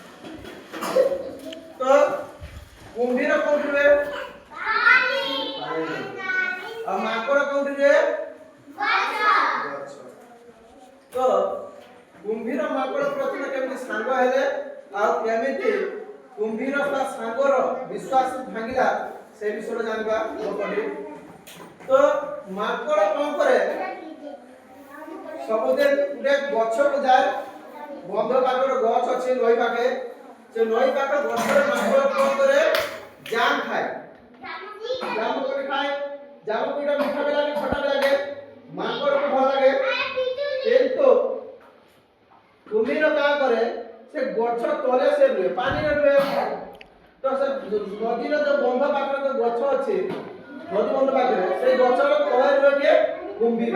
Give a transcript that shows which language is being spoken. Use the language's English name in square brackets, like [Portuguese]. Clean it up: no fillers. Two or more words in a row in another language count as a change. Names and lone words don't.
[Odia] ତୋ କୁମ୍ଭୀର କୋଠି ରେ ଆ ମାକଡ଼ କୋଠି ରେ ତୋ କୁମ୍ଭୀର ମାକଡ଼ ପ୍ରଥମ କେମିତି ସାଙ୍ଗ ହେଲେ ଆ କେମିତି କୁମ୍ଭୀର ତା ସାଙ୍ଗର ବିଶ୍ୱାସ ଭାଙ୍ଗିଲା ସେ ବିଷୟ ଜାଣବା ପଡ଼ି। ତୋ ମାକଡ଼ କୋଣ କରେ ସବୁଦିନ ଗୁଟେ ଗଛ କୋ ଯାଏ ବନ୍ଧ ପାଖର ଗଛ ଅଛି ନଈ ପାଖେ ସେ ନଈ ପାଖର ଗଛରେ ମାକଡ଼ କୋଣ କରେ ଜାମ ଖାଏ ଜାମ କୋ ଖାଏ ଜାମ କୋ ମିଠା ଭି ଲାଗେ ଖଟ୍ଟା ଭି ଲାଗେ ମାକଡ଼ କୋ ଭଲ ଲାଗେ କିନ୍ତୁ କୁମ୍ଭୀର କା କରେ ସେ ଗଛ ତଳେ ସେ ରୁଏ ପାଣି ରେ ରୁଏ। ତୋ ସେ ନଦୀ ରୋ ଜୋ ବନ୍ଧ ପାଖର ଜୋ ଗଛ ଅଛି ନଦୀ ବନ୍ଧ ପାଖର ସେ ଗଛର ତଳେ ରୁଏ କେ କୁମ୍ଭୀର।